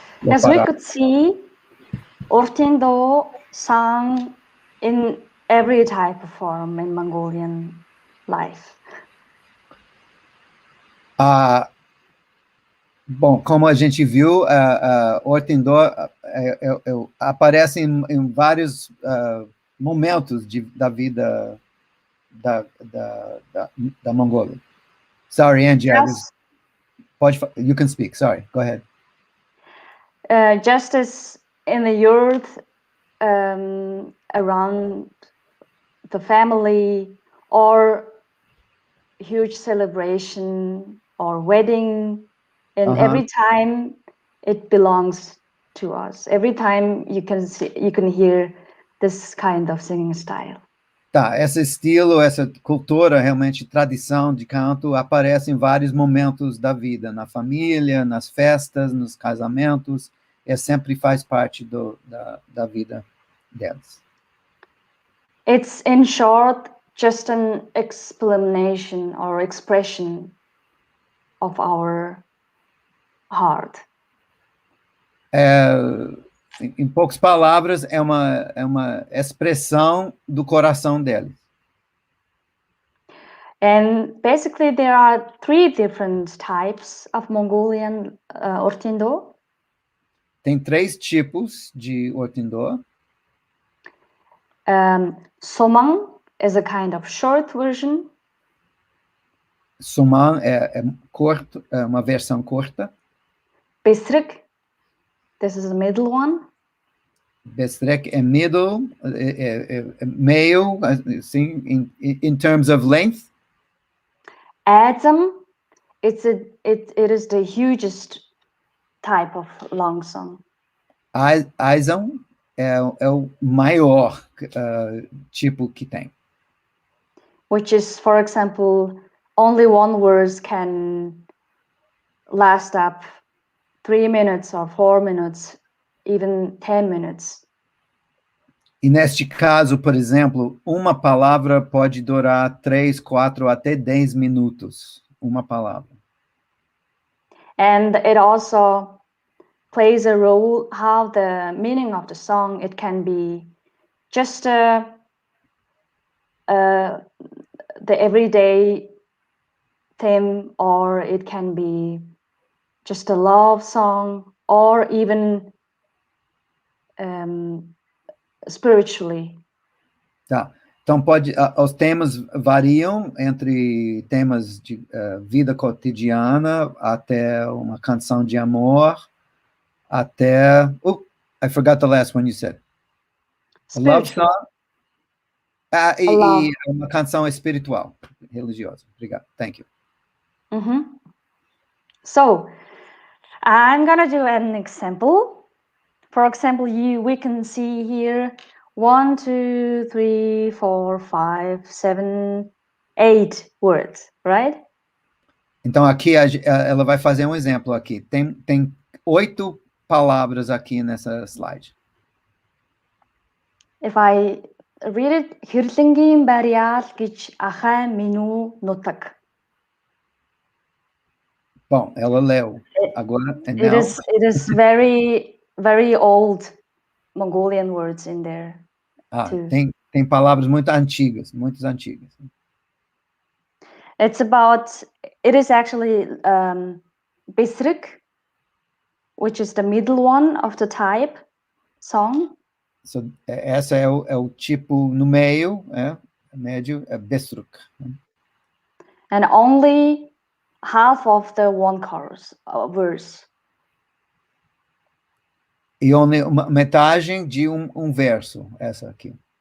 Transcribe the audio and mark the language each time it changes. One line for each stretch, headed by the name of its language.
English: As we could see, Urtiin Duu sang in every type of form in Mongolian life.
Portuguese: Bom, como a gente viu, Urtiin Duu aparece em vários momentos da vida da Mongólia.
English: Sorry, Enji, you can speak. Sorry, go ahead. Just as in the earth, around the family, or huge celebration or wedding, and every time it belongs to us. Every time you can hear this kind of singing style.
Portuguese: Tá, esse estilo, essa cultura, realmente, tradição de canto, aparece em vários momentos da vida, na família, nas festas, nos casamentos, sempre faz parte da vida deles.
English: It's, in short, just an explanation or expression of our heart.
Portuguese: Em poucas palavras, é uma expressão do coração deles.
English: And basically, there are 3 different types of Mongolian Urtiin Duu.
Portuguese: Tem 3 tipos de Urtiin Duu.
English: Somang is a kind of short version.
Portuguese: Somang é curto, é uma versão curta.
English: Besrik, this is the middle one.
Portuguese: Besrik é middle, meio, assim,
English: in terms of length. Adzam, it is the hugest type of long song.
Portuguese: Aizam é o maior tipo que tem.
English: Which is, for example, only one verse can last up 3 minutes or 4 minutes, even 10 minutes.
Portuguese: E neste caso, por exemplo, uma palavra pode durar 3, 4, até 10 minutos. Uma palavra.
English: And it also plays a role how the meaning of the song, it can be just the everyday theme, or it can be just a love song, or even spiritually.
Portuguese: Tá. Então, os temas variam entre temas de vida cotidiana até uma canção de amor, até...
English: I forgot the last one you said. A love song.
Portuguese: E uma canção espiritual, religiosa. Obrigado.
English: Thank you. So, I'm gonna do an example. For example, we can see here 1, 2, 3, 4, 5, 7, 8 words, right?
Portuguese: Então, aqui ela vai fazer um exemplo aqui. Tem 8 palavras aqui nessa slide.
English: If I read it, Erkhembayar
Mongolian: гэж Arkhem minu nutak.
Portuguese: Bom, ela leu. Agora,
English: it is very, very old Mongolian words in there. Too.
Portuguese: Tem palavras muito antigas.
English: It is actually Besrik, which is the middle one of the type song.
Portuguese: So, essa é o tipo no meio, médio, é Besruk.
English: And only half of the one chorus, verse.
Portuguese: E metade de um verso, essa aqui.